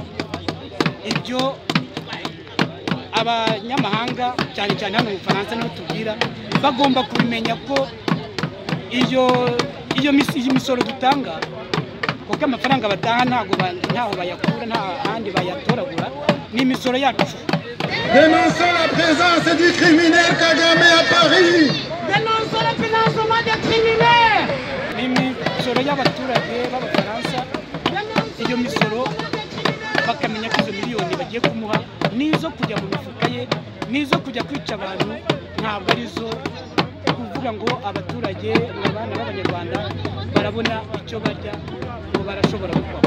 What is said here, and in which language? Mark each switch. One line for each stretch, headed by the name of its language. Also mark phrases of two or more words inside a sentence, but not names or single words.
Kinyarwanda: Ibyo abanyamahanga cyane cyane hano mu Faransa niho tubwira bagomba kubimenya ko iyo misoro dutanga kuko amafaranga bataha ntaho bayakura, nta handi bayatoragura, ni imisoro yacu.
French: Dénonçons la présence du criminel Kagame à Paris. Dénonçons le financement des criminels.
Kinyarwanda: Ni imisoro y'abaturage b'abafaransa. Iyo misoro bakamenya ko izo miliyoni bagiye kumuha nizo kujya mu mifuka ye, nizo kujya kwica abantu, ntabwo arizo kuvuga ngo abaturage abana b'abanyarwanda barabona icyo barya ngo barashobora gukora.